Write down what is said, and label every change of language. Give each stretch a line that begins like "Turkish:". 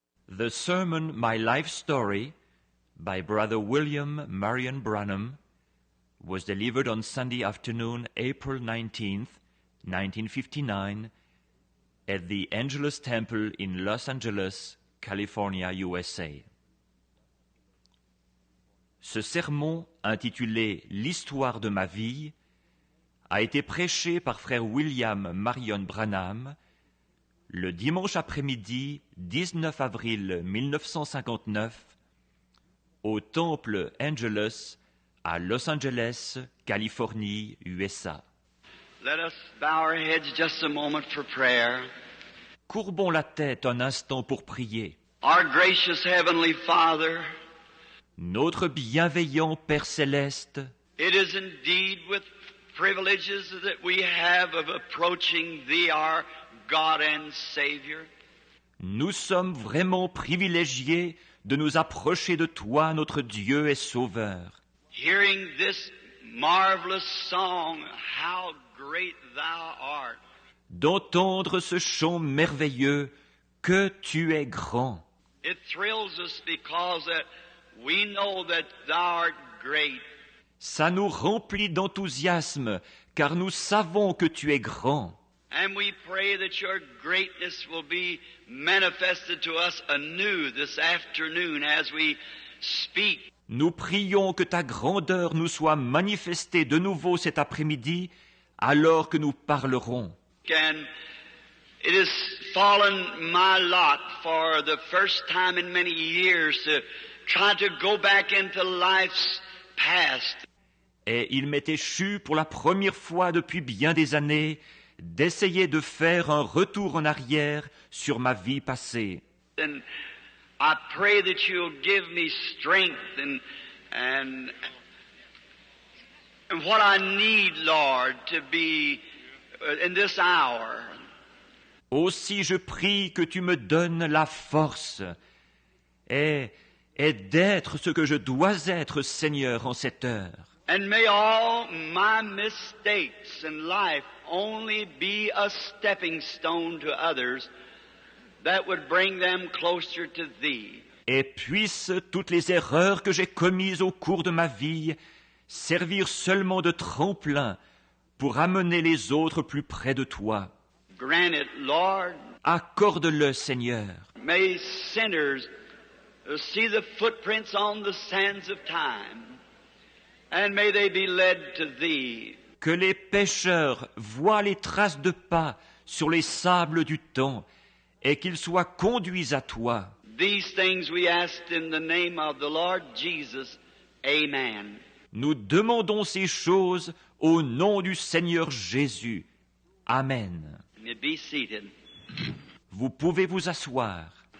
English: The sermon My Life Story by Brother William Marion Branham was delivered on Sunday afternoon, April 19th, 1959, at the Angelus Temple in Los Angeles, California, USA.
French: Ce sermon, intitulé « L'histoire de ma vie », a été prêché par frère William Marion Branham le dimanche après-midi 19 avril 1959 au Temple Angelus à Los Angeles, Californie, USA.
English: Let us bow our heads just a moment for prayer.
French: Courbons la tête un instant pour prier.
English: Our gracious Heavenly Father,
French: Notre bienveillant Père céleste,
English: it is indeed with privileges that we have of approaching Thee, our God and Savior.
French: nous sommes vraiment privilégiés de nous approcher de toi, notre Dieu et Sauveur.
English: Hearing this marvelous song, How Great Thou Art.
French: D'entendre ce chant merveilleux, que tu es grand.
English: It thrills us because that we know that Thou art great.
French: Ça nous remplit d'enthousiasme, car nous savons que tu es grand.
English: And we pray that your greatness will be manifested to us anew this afternoon as we speak.
French: Nous prions que ta grandeur nous soit manifestée de nouveau cet après-midi, alors que nous parlerons.
English: And it has fallen my lot for the first time in many years to try to go back into life's past.
French: Et il m'est échu pour la première fois depuis bien des années d'essayer de faire un retour en arrière sur ma vie passée.
English: And I pray that you'll give me strength and what I need, Lord, to be in this hour.
French: Aussi je prie que tu me donnes la force et d'être ce que je dois être, Seigneur, en cette heure.
English: And may all my mistakes in life only be a stepping stone to others that would bring them closer to Thee.
French: Et puissent toutes les erreurs que j'ai commises au cours de ma vie servir seulement de tremplin pour amener les autres plus près de toi.
English: Grant it, Lord.
French: Accorde-le, Seigneur.
English: May sinners see the footprints on the sands of time, and may they be led to Thee.
French: Que les pécheurs voient les traces de pas sur les sables du temps et qu'ils soient conduits à toi.
English: These things we asked in the name of the Lord Jesus. Amen.
French: Nous demandons ces choses au nom du Seigneur Jésus. Amen.
English: You be seated.
French: Vous pouvez vous asseoir.